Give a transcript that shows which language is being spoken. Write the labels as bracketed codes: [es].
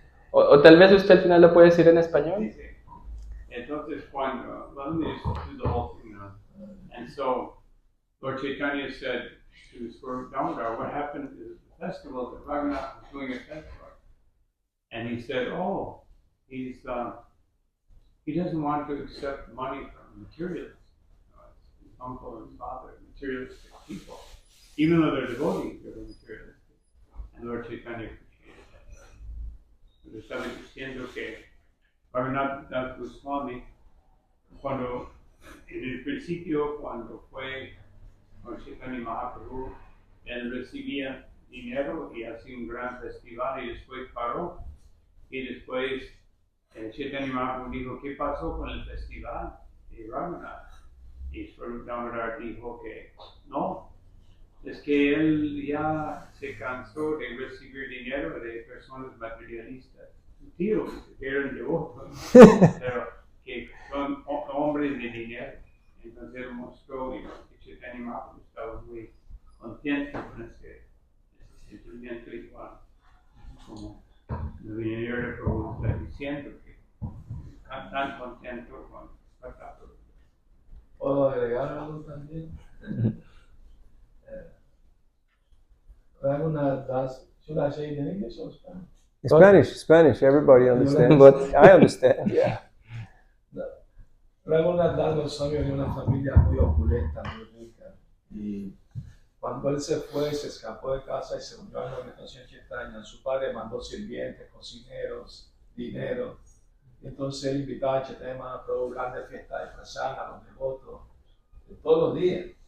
[es] O tal vez usted al final lo puede decir en español. Dice, entonces cuando, [en] let me just do the whole thing now. And so Lord Chaitanya said to Swarup Damodar, "What happened to the festival that Raghunath was doing at festival?" And he said, "Oh, he doesn't want to accept money from materialists. His uncle and his father, materialistic people. Even though they're devotees, they're materialistic." And Lord Chaitanya appreciated that. [es] Pero estaba diciendo que Raghunath Das Goswami cuando en el principio, cuando fue con Chaitanya Mahaprabhu, él recibía dinero y hacía un gran festival y después paró. Y después Chaitanya Mahaprabhu dijo, ¿qué pasó con el festival de Raghunath? Y Swarup Damodar dijo que no, es que él ya se cansó de recibir dinero de personas materialistas. Tíos que eran devotos, pero que son hombres de dinero. Entonces él mostró que Chaitanya Mahaprabhu estaba muy contento con ese sentimiento igual, como el dinero de Prabhu está diciendo que está tan contento con Bhatta Prabhu. ¿Puedo agregar algo también? [en] Raghunath Das, should I say it in English or Spanish? Spanish, everybody understands. But I understand. Yeah. [es] Raghunath Das Goswami venía de una familia muy opulenta, muy rica. Y cuando él se fue, se escapó de casa y se unió a la organización Chaitanya, su padre mandó sirvientes, cocineros, dinero. Entonces él invitaba a Chaitanya Mahaprabhu a grandes fiestas de prasad a los devotos, todos los días.